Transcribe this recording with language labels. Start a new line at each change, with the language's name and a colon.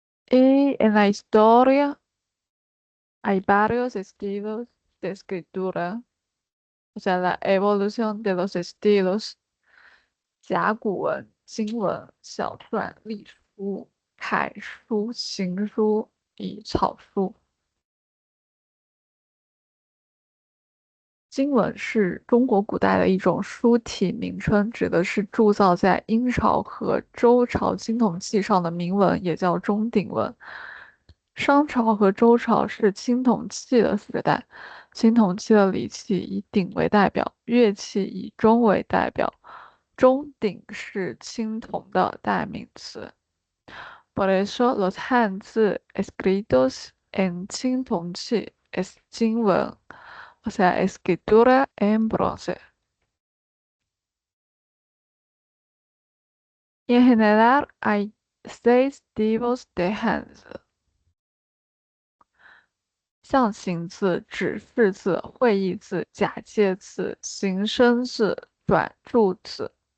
Spanish: Y en la historia hay varios estilos de escritura, o sea, la evolución de los estilos:
Chinese: 甲骨文、金文、小篆、隶书、楷书、行书与草书。金文是中国古代的一种书体名称，指的是铸造在殷朝和周朝青铜器上的铭文，也叫钟鼎文。商朝和周朝是青铜器的时代，青铜器的礼器以鼎为代表，乐器以钟为代表，钟鼎是青铜的代名词。
Spanish: Por eso los hanzi escritos en 青铜器 es 金文, o sea, escritura en bronce. Y en general hay 6 tipos de hanzi:
Chinese: 象形字、指示字、会意字、假借字、形声字、转注字。